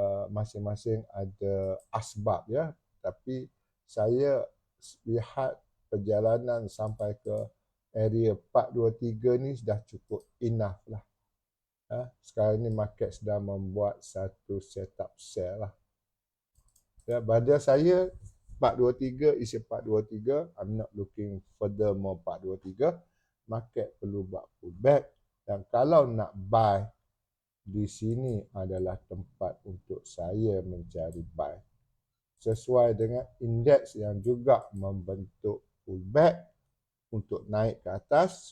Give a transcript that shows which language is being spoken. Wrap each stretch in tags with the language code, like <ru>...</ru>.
<ms>Masing-masing ada asbab ya, tapi saya lihat perjalanan sampai ke area 423 ni sudah cukup enough lah. Sekarang ni market sedang membuat satu setup sell lah. Ya, pada saya 423 is 423.</ms> <en>I'm not looking further more 423.</en> <ms>Market perlu buat pullback, dan kalau nak buy, di sini adalah tempat untuk saya mencari buy. Sesuai dengan indeks yang juga membentuk pullback untuk naik ke atas.</ms>